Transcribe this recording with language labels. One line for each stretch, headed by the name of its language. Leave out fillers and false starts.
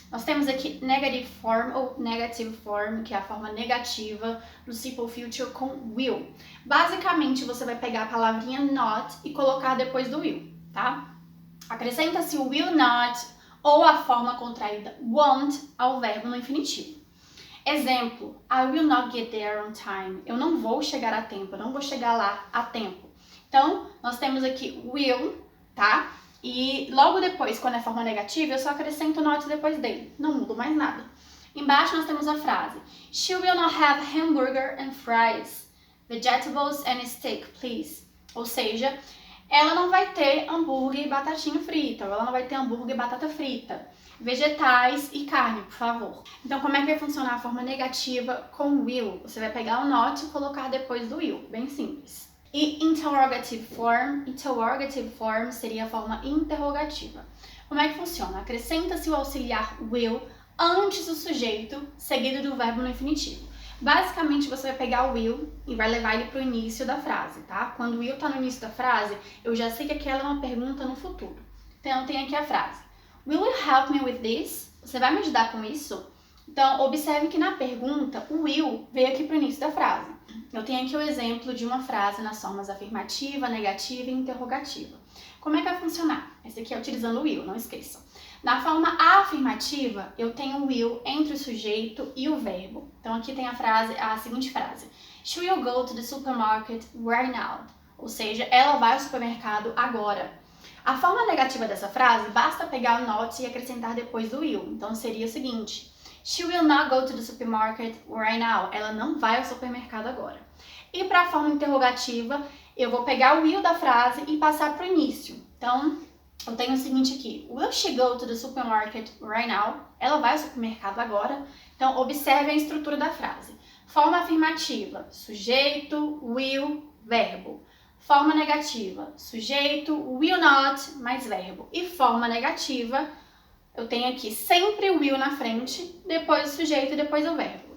Portuguese: Nós temos aqui negative form ou negative form, que é a forma negativa do simple future com will. Basicamente, você vai pegar a palavrinha not e colocar depois do will, tá? Acrescenta-se o will not ou a forma contraída won't ao verbo no infinitivo.
English: Exemplo, I will not get there on time.
Portuguese: Eu não vou chegar a tempo, eu não vou chegar lá a tempo. Então, nós temos aqui will, tá? E logo depois, quando é forma negativa, eu só acrescento not depois dele. Não mudo mais nada. Embaixo nós temos a frase
English: She will not have hamburger and fries. Vegetables and steak, please.
Portuguese: Ou seja, ela não vai ter hambúrguer e batatinha frita. Ou ela não vai ter hambúrguer e batata frita. Vegetais e carne, por favor. Então, como é que vai funcionar a forma negativa com will? Você vai pegar o not e colocar depois do will. Bem simples. E interrogative form seria a forma interrogativa. Como é que funciona? Acrescenta-se o auxiliar will antes do sujeito, seguido do verbo no infinitivo. Basicamente, você vai pegar o will e vai levar ele para o início da frase, tá? Quando o will está no início da frase, eu já sei que aquela é uma pergunta no futuro. Então, tem aqui a frase.
English: Will you help me with this?
Portuguese: Você vai me ajudar com isso? Então, observe que na pergunta, o will veio aqui para o início da frase. Eu tenho aqui o exemplo de uma frase nas formas afirmativa, negativa e interrogativa. Como é que vai funcionar? Esse aqui é utilizando o will, não esqueçam. Na forma afirmativa, eu tenho o will entre o sujeito e o verbo. Então, aqui tem a seguinte frase.
English: She will go to the supermarket right now.
Portuguese: Ou seja, ela vai ao supermercado agora. A forma negativa dessa frase, basta pegar o not e acrescentar depois do will. Então, seria o seguinte.
English: She will not go to the supermarket right now.
Portuguese: Ela não vai ao supermercado agora. E para a forma interrogativa, eu vou pegar o will da frase e passar para o início. Então, eu tenho o seguinte aqui.
English: Will she go to the supermarket right now?
Portuguese: Ela vai ao supermercado agora. Então, observe a estrutura da frase. Forma afirmativa, sujeito, will, verbo. Forma negativa, sujeito, will not, mais verbo. E forma negativa, eu tenho aqui sempre o will na frente, depois o sujeito e depois o verbo.